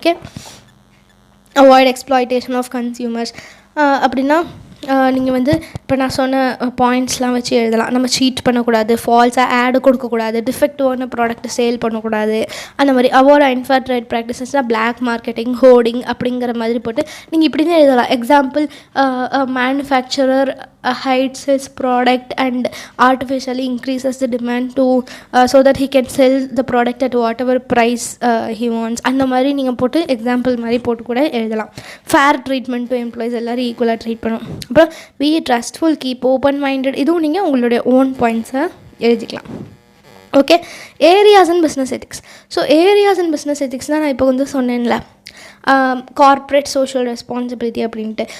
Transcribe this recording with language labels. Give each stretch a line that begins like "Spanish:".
Tamil: Okay,
English: avoid exploitation of consumers
Tamil: அப்படின்னா நீங்கள் வந்து இப்போ நான் சொன்ன பாயிண்ட்ஸ்லாம் வச்சு எழுதலாம். நம்ம சீட் பண்ணக்கூடாது, ஃபால்ஸாக ஆடு கொடுக்கக்கூடாது, டிஃபெக்டிவான ப்ராடக்ட்டை சேல் பண்ணக்கூடாது, அந்த மாதிரி avoid unfair trade ப்ராக்டிசஸ்னால் black marketing, hoarding அப்படிங்கிற மாதிரி போட்டு நீங்கள் இப்படி தான் எழுதலாம்.
English: Example, manufacturer hides his product and artificially increases the demand to so that he can sell the product at whatever price he wants.
Tamil: அந்த மாதிரி நீங்கள் போட்டு எக்ஸாம்பிள் மாதிரி போட்டு கூட எழுதலாம்.
English: fair treatment to employees,
Tamil: எல்லோரும் ஈக்குவலாக ட்ரீட் பண்ணணும். அப்புறம்
English: Be trustful, keep open minded.
Tamil: இதுவும் நீங்கள் உங்களுடைய ஓன் பாயிண்ட்ஸை எழுதிக்கலாம். Okay, areas and business ethics. So areas and business ethics தான் நான் இப்போ வந்து சொன்னேன்ல, கார்ப்பரேட் சோஷியல் ரெஸ்பான்சிபிலிட்டி அப்படின்ட்டு.